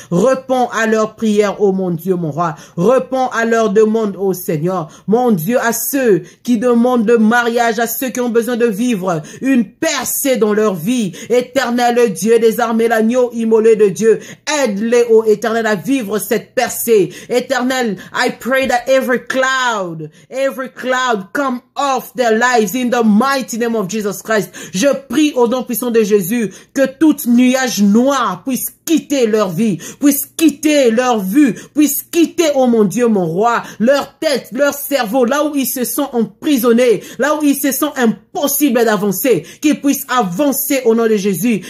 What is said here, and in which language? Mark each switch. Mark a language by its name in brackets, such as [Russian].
[French] Réponds à leurs prières, oh mon Dieu, mon roi. Réponds à leurs demandes, oh Seigneur. Mon Dieu, à ceux qui demandent le mariage, à ceux qui ont besoin de vivre une percée dans leur vie. Éternel Dieu des armées, l'agneau immolé de Dieu, aide-les, oh Éternel, à vivre cette percée. [English] Éternel, I pray that every cloud come off their lives in the mighty name of Jesus Christ. [French] Je prie au nom puissant de Jésus que tout nuage noir puisse quitter leur vie, puisse quitter leur vue, puisse quitter, oh mon Dieu, mon roi, leur tête, leur cerveau, là où ils se sont emprisonnés, là où ils se sont impossible d'avancer, qu'ils puissent avancer au nom de Jésus.